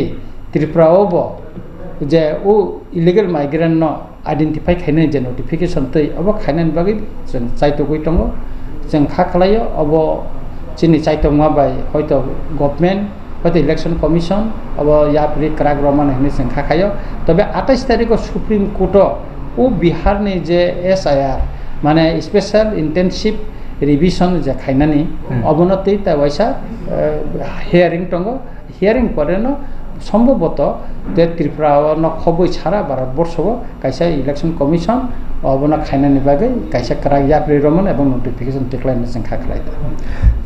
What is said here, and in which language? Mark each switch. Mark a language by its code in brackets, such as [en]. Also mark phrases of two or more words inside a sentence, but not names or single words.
[trp] त्रिपुराओबो जे ओ [en] illegal migrant [trp] न आइडेंटिफाई खायनो जे नोटिफिकेशन तै अब खायनानि बागै जों चाइतो गय दङ जों खा खालायो अब चिनि चाइतो माबाय हयतो गभर्नमेन्ट हयतो इलेक्शन कमिशन अब या प्रि क्राक रमान हने जों खा खायो तबे 28 तारिख सुप्रीम कोर्ट ओ बिहार नि जे एसआईआर माने [en] special intensive revision [trp] जे खायनानि अवनति ता वैसा हियरिंग दङ हियरिंग परेनो सम्भवत जे त्रिपुरा न खबै सारा भारतबर्षबो कायसा इलेक्शन कमिशन अबना खायनानि बागै कायसा क्राक या प्रि रमान एवं नोटिफिकेशन टेक्लाइन जों खा खालायदा